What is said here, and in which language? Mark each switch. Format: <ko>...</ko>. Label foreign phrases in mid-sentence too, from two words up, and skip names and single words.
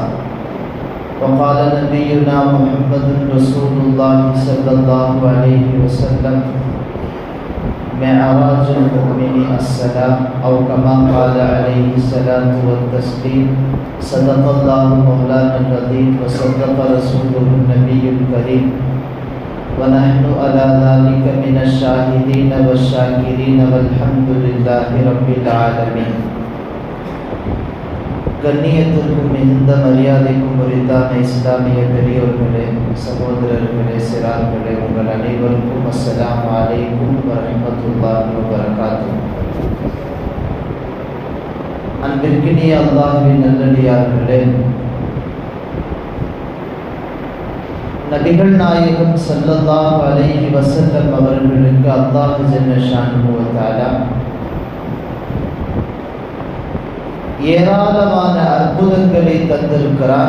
<ar>وقال نبينا محمد رسول الله صلى الله عليه وسلم: معراج المؤمن السلام، أو كما قال عليه الصلاة والتسليم. صدق الله مولانا العظيم وصدق رسوله النبي الكريم، ونحن على ذلك من الشاهدين والشاكرين والحمد لله رب العالمين.</ar> <ta>கண்ணியத்திற்கும் மிகுந்த மரியாதைக்கும் உரித்தான இஸ்லாமிய பெரியோர்களே, சகோதரர்களே, சிறார்களே, உங்கள் அனைவருக்கும்</ta> <ar>السلام عليكم ورحمة الله وبركاته.</ar> <ta>அன்பிற்கினிய அல்லாஹ்வின் நல்லடியார்களே, நபிகள் நாயகம்</ta> <ar>صلى الله عليه وسلم</ar> <ta>அவர்களுக்கு</ta> <ar>الله جل شأنه وتعالى</ar> <ta>ஏராளமான அற்புதங்களை தந்திருக்கிறான்.</ta>